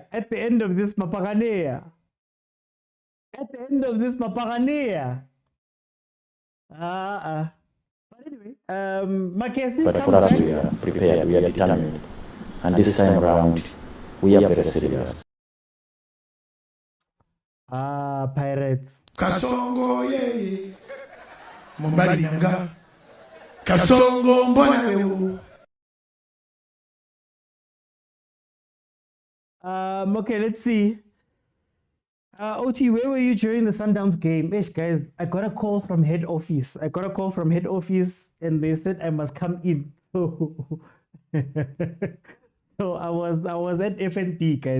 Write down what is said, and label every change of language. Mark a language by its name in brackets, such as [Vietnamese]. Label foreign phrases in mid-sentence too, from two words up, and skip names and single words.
[English] At the end of this, Mapagania. At the end of this, Mapagania. But anyway, Magesi, But for us, we are prepared, we are determined. And this time around, we are very serious. Pirates. [Swahili] Kasongo ye Mombali nanga Kasongo mbona wewe. [English] Okay, let's see. OT, where were you during the Sundowns game? Ish, guys, I got a call from head office. And they said I must come in. So I was at FNP, guys.